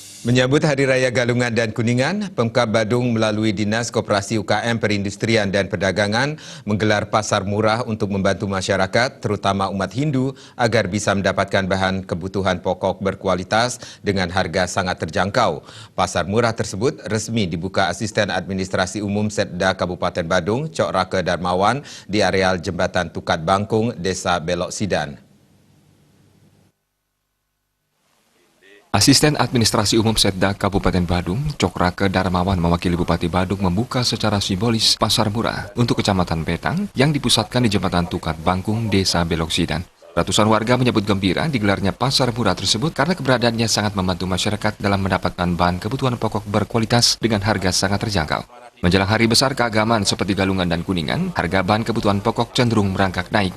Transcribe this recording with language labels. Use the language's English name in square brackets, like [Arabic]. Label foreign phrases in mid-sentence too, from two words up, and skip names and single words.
[Indonesian] Menyambut Hari Raya Galungan dan Kuningan, Pemkab Badung melalui Dinas Koperasi UKM Perindustrian dan Perdagangan menggelar pasar murah untuk membantu masyarakat, terutama umat Hindu, agar bisa mendapatkan bahan kebutuhan pokok berkualitas dengan harga sangat terjangkau. Pasar murah tersebut resmi dibuka Asisten Administrasi Umum Setda Kabupaten Badung, Cok Rake Darmawan, di areal Jembatan Tukat Bangkung, Desa Belok Sidan. Asisten Administrasi Umum Setda Kabupaten Badung, Cok Rake Darmawan mewakili Bupati Badung membuka secara simbolis pasar murah untuk Kecamatan Petang yang dipusatkan di Jembatan Tukat Bangkung, Desa Belok Sidan. Ratusan warga menyebut gembira digelarnya pasar murah tersebut karena keberadaannya sangat membantu masyarakat dalam mendapatkan bahan kebutuhan pokok berkualitas dengan harga sangat terjangkau. Menjelang hari besar keagamaan seperti Galungan dan Kuningan, harga bahan kebutuhan pokok cenderung merangkak naik.